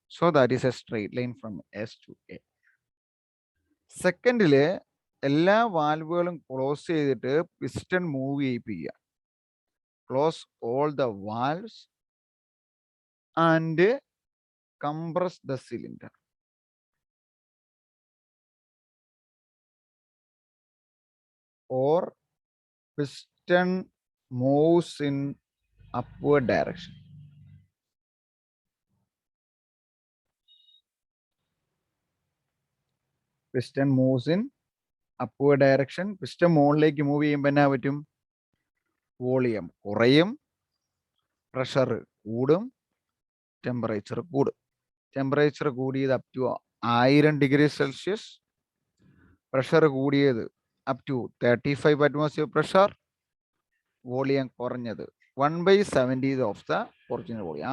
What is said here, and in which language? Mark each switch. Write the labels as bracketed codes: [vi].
[en] So that is a straight line from S to A. [ml] സെക്കൻഡില് എല്ലാ വാൽവുകളും close ചെയ്തിട്ട് piston move ചെയ്യിപ്പിക്കുക. [en] Close all the valves and compress the cylinder. Or piston moves in upward direction. Piston moves in upward direction. [ml] Piston മുകളിലേക്ക് move ചെയ്യുമ്പോൾ എന്നാ പറ്റും? Volume കുറയും, pressure കൂടും, temperature കൂടും. Temperature കൂടിയത് [en] up to 1000 degree Celsius, [ml] pressure കൂടിയത് [en] up to 35 atmosphere pressure, [ml] volume കുറഞ്ഞത് [en] 1/17 of the original volume.